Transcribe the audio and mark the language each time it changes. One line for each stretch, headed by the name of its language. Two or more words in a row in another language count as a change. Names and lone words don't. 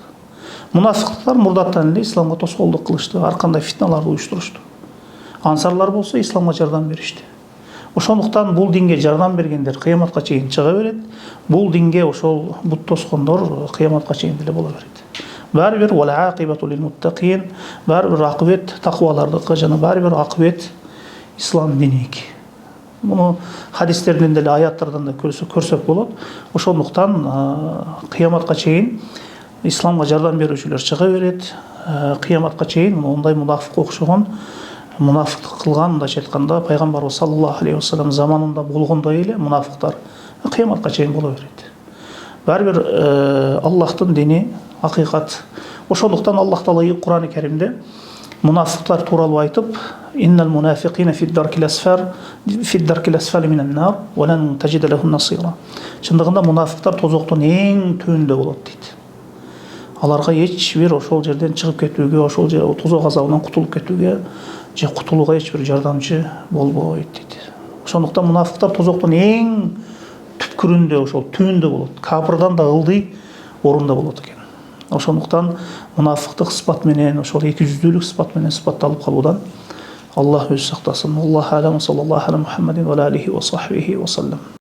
Kyrgyz: Мунафыктар мурдаттан эле исламга тоскоолдук кылышты, ар кандай фитналарды уюштурушту. Ансарлар болсо исламга жардам беришти. Ошондуктан бул динге жардам бергендер кыяматка чейин чыга берет. Бул динге ошол бут тоскондор кыяматка чейин деле боло берет. Баары бир
Arabic: والعاقبة للمتقين,
Kyrgyz: баары бир акыбет таквалардыкы жана баары бир акыбет ислам диники. Муну хадистерден деле аяттардан да көрсөк болот. Ошондуктан кыяматка чейин исламга жардам берүүчүлөр чыга берет. Кыяматка чейин ондай мунафык окшогон мунафыктык кылган, мындайча айтканда пайгамбарыбыз
Arabic: صلى الله عليه وسلم
Kyrgyz: заманында болгондой эле мунафыктар кыяматка чейин боло берет. Баары бир Аллахтын дини акыйкат. Ошондуктан Аллах Таала Кур'ан-ы Каримде мунафыктар тууралуу айтып,
Arabic: إن المنافقين في الدرك الأسفل من النار ولن تجد لهم نصيرا.
Kyrgyz: Чындыгында мунафыктар тозоктун эң төбүндө болот дейт. Аларга эч бир ошол жерден чыгып кетүүгө, ошол жер тозок азабынан кутулуп кетүүгө же кутулууга эч бир жардамчы болбойт дейт. Ошондуктан мунафыктар тозоктун эң түпкүрүндө, ошол түбүндө болот. Капырдан да ылдый орунда болот экен. Ошондуктан мунафыктык сыпат менен, ошол эки жүздүүлүк сыпат менен сыпатталып калуудан Аллах өзі сақтасын.
Arabic: الله أعلم, صلى الله على محمد وعلى آله وصحبه وسلم.